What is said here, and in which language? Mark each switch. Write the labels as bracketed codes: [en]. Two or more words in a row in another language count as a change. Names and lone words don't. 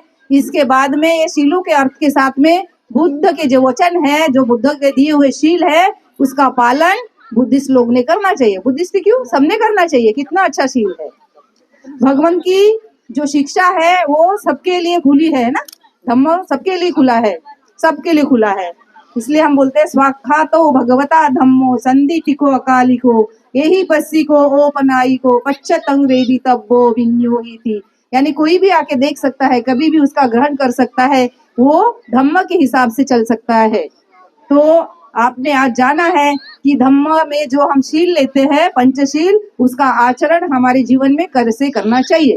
[hi] इसके बाद में ये शीलों के अर्थ के साथ में बुद्ध के जो वचन है, जो बुद्ध के दिए हुए शील है, उसका पालन बुद्धिस्ट लोग ने करना चाहिए। बुद्धिस्ट क्यों, सबने करना चाहिए, कितना अच्छा शील है। भगवान की जो शिक्षा है वो सबके लिए खुली है ना, धम्म सबके लिए खुला है, सबके लिए खुला है। इसलिए हम बोलते हैं [pi] स्वाख्यातो भगवता धम्मो संदीपिको अकालिको यही पस्सी को ओपनाई को पच्चतंग वेदी तब्बो विन्योहिति। [hi] यानी कोई भी आके देख सकता है, कभी भी उसका ग्रहण कर सकता है, वो धम्म के हिसाब से चल सकता है। तो आपने आज जाना है कि धम्म में जो हम शील लेते हैं, पंचशील, उसका आचरण हमारे जीवन में कैसे करना चाहिए।